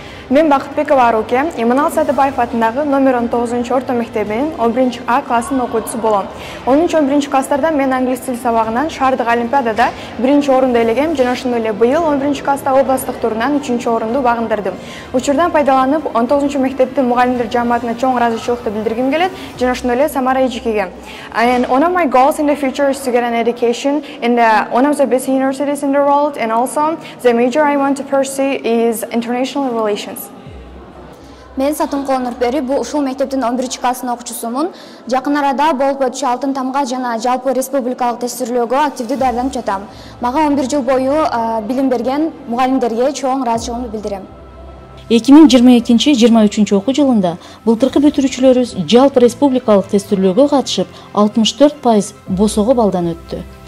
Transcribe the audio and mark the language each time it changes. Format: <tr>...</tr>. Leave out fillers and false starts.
<ky>Мен Бакытбекова Аруке, Иманал Садыбаев атындагы номер 19 орто мектебинин 11 А классынын окуучусу болом. 10-11 класстарда мен англис тил сабагынан шаардык олимпиадада 1-орунду ээлегем жана ошондой эле быйыл 11 класста областтык турунан 3-орунду багындырдым. Учурдан пайдаланып 19 мектептин мугалимдер жамаатына чоң ыраазычылыкты билдиргим келет жана ошондой эле Самара Эжикеге.</ky> <en>And one of my goals in the future is to get an education in one of the best universities in the world, and also the major I want to pursue is international relations.</en> <ky>Мен Сатынкул Нурпери, бул ушул мектептин 11 классынын окуучусумун. Жакын арада болуп өтүшү алтын тамга жана жалпы республикалык тестирлөөгө активдүү даярданып жатам. Мага 11 жыл бою билим берген мугалимдерге чоң ыраазычылыгымды билдирем. 2022-23 окуу жылында былтыркы бүтүрүүчүлөрүбүз жалпы республикалык тестирлөөгө катышып 64% босого балдан өттү.</ky>